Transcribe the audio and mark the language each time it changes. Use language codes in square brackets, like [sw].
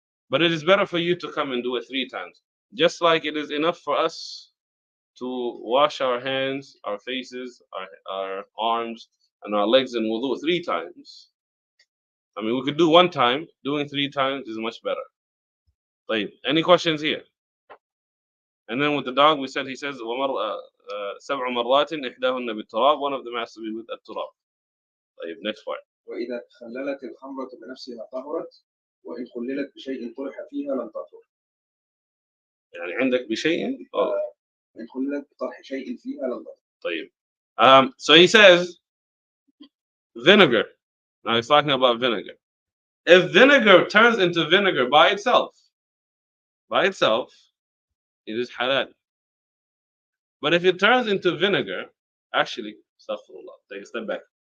[en] But it is better for you to come and do it 3 times. Just like it is enough for us to wash our hands, our faces, our arms, and our legs in wudu 3 times. I mean, we could do 1 time. Doing 3 times is much better. طيب, any questions here? And then with the dog, he says, 7 [ar] مرات إحداهن بالتراب. [en] One of them has to be with التراب. طيب, next part. [ar] وإذا تخللت الخمرة بنفسها طهرت وإن خللت بشيء طرح فيها لم تطهر. يعني عندك بشيء؟ إن خللت بطرح شيء فيها لم تطهر. [en] طيب. So he says vinegar. Now he's talking about vinegar. If vinegar turns into vinegar by itself, it is halal. But if it turns into vinegar, actually, astaghfirullah, take a step back.